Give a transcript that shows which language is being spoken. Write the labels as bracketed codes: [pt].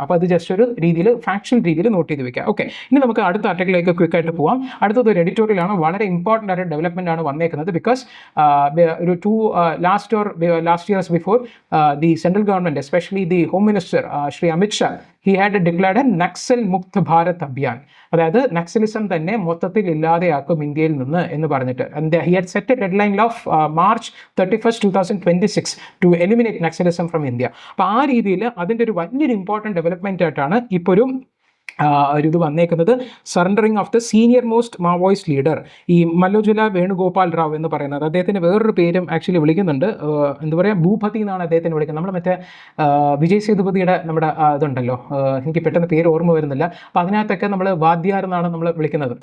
[ml] അപ്പോൾ അത് ജസ്റ്റ് ഒരു രീതിയിൽ ഫാക്ച്വൽ രീതിയിൽ നോട്ട് ചെയ്ത് വെക്കുക. ഓക്കെ, ഇനി നമുക്ക് അടുത്ത ആർട്ടിക്കിളിലേക്ക് ക്വിക്കായിട്ട് പോകാം. അടുത്തത് ഒരു എഡിറ്റോറിയലാണ്, വളരെ ഇമ്പോർട്ടൻ്റ് ആയിട്ട് ഡെവലപ്മെൻ്റ് ആണ് വന്നേക്കുന്നത്. പറയുന്നത്. [en] because ഒരു last years before the central government, especially the home minister Shri Amit Shah, he had declared a Naxal Mukt Bharat Abhiyan, [ml] അതായത് നക്സലിസം തന്നെ മൊത്തത്തിൽ ഇല്ലാതെയാക്കും ഇന്ത്യയിൽ നിന്ന് എന്ന് പറഞ്ഞിട്ട്. [en] he had set a deadline of March 31st, 2026 to eliminate Naxalism from India. [ml] അപ്പോൾ ആ രീതിയിൽ അതിൻ്റെ ഒരു വലിയൊരു ഇമ്പോർട്ടൻറ്റ് ഡെവലപ്മെൻ്റ് ആയിട്ടാണ് ഇപ്പോൾ ഒരു ഇത് വന്നേക്കുന്നത്. [en] surrendering of the senior most Maoist leader, [ml] ഈ മല്ലോജുല വേണുഗോപാൽ റാവ് എന്ന് പറയുന്നത്, അദ്ദേഹത്തിന് വേറൊരു പേരും ആക്ച്വലി വിളിക്കുന്നുണ്ട്, എന്താ പറയുക, ഭൂപതി എന്നാണ് അദ്ദേഹത്തിന് വിളിക്കുന്നത്. നമ്മൾ മറ്റേ വിജയ് സേതുപതിയുടെ നമ്മുടെ ഇതുണ്ടല്ലോ, എനിക്ക് പെട്ടെന്ന് പേര് ഓർമ്മ വരുന്നില്ല, അപ്പോൾ അതിനകത്തൊക്കെ നമ്മൾ വാദ്യാർ എന്നാണ് നമ്മൾ വിളിക്കുന്നത്.